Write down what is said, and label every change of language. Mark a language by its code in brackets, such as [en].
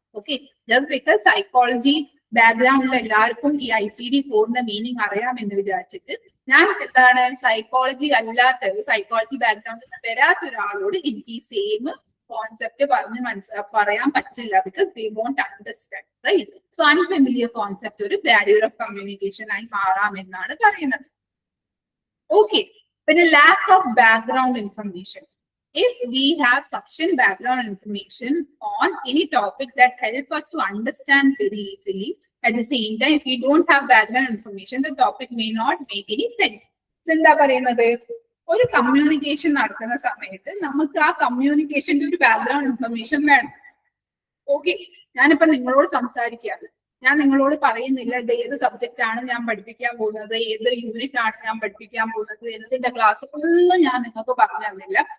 [ml] Okay, just because psychology ബാക്ക്ഗ്രൗണ്ടിൽ എല്ലാവർക്കും ഈ ICD കോഡിന്റെ മീനിങ് അറിയാമെന്ന് വിചാരിച്ചിട്ട് ഞാൻ എന്താണ് സൈക്കോളജി അല്ലാത്ത സൈക്കോളജി ബാക്ക്ഗ്രൗണ്ടിൽ വരാത്ത ഒരാളോട് എനിക്ക് ഈ സെയിം കോൺസെപ്റ്റ് പറയാൻ പറ്റില്ല, [en] because they won't understand, [ml] right? So unfamiliar concept ഒരു ബാരിയർ ഓഫ് കമ്മ്യൂണിക്കേഷൻ ആയി മാറാമെന്നാണ് പറയുന്നത്. ഓക്കെ, പിന്നെ lack of background information. [en] If we have sufficient background information on any topic that help us to understand very easily, at the same time, if we don't have background information, the topic may not make any sense. [ml] So എന്താ പറയുന്നത്, ഒരു communication നടക്കുന്ന സമയത്ത് നമുക്ക് ആ കമ്മ്യൂണിക്കേഷന്റെ ഒരു background information വേണം. Okay, ഞാനിപ്പോ നിങ്ങളോട് സംസാരിക്കുകയാണ്, ഞാൻ നിങ്ങളോട് പറയുന്നില്ല ഇത് ഏത് സബ്ജക്റ്റ് ആണ് ഞാൻ പഠിപ്പിക്കാൻ പോകുന്നത്, ഏത് യൂണിറ്റ് ആണ് ഞാൻ പഠിപ്പിക്കാൻ പോകുന്നത്, എന്നതിന്റെ ക്ലാസ് ഒന്നും ഞാൻ നിങ്ങൾക്ക് പറഞ്ഞു തന്നില്ല.